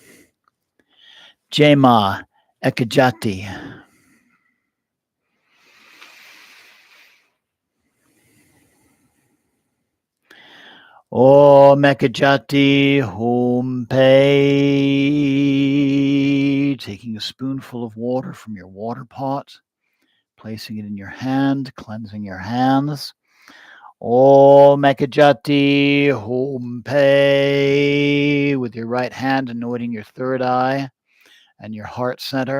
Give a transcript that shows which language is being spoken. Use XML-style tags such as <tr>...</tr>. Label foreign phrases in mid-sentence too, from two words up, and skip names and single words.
<sa>AUM Ekajati. AUM Ekajati Hum Phat.</sa> <en>Taking a spoonful of water from your water pot, placing it in your hand, cleansing your hands.</en> <sa>AUM Ekajati Hum Phat.</sa> <en>With your right hand anointing your third eye and your heart center.</en>